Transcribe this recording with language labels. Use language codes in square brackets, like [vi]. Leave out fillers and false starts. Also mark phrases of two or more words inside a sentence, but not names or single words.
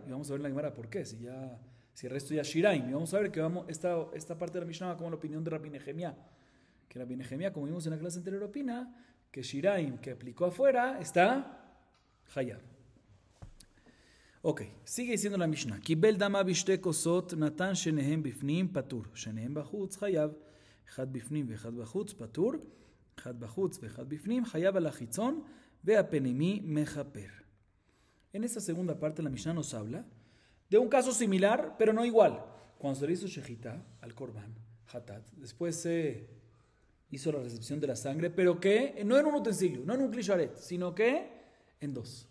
[es] Y vamos a ver en la Gemara por qué, si el resto ya shiraim. Y vamos a ver que esta parte de la Mishnah va como la opinión de Rabbi Nehemia. Que Rabbi Nehemia, como vimos en la clase anterior, opina que shiraim que aplicó afuera está hayab. Ok, sigue diciendo la Mishnah. [he] קיבל דמו בשתי כוסות נתן שניהם בפנים פטור, שניהם בחוץ חייב, אחד בפנים ואחד בחוץ פטור, אחד בחוץ ואחד בפנים חייב על החיצון והפנימי מכפר. [es] En esta segunda parte la Mishnah nos habla de un caso similar, pero no igual. Cuando se le hizo shechita al [he] קרבן חטאת, [es] después se hizo la recepción de la sangre, pero que no en un utensilio, no en un klisharet, sino que en dos.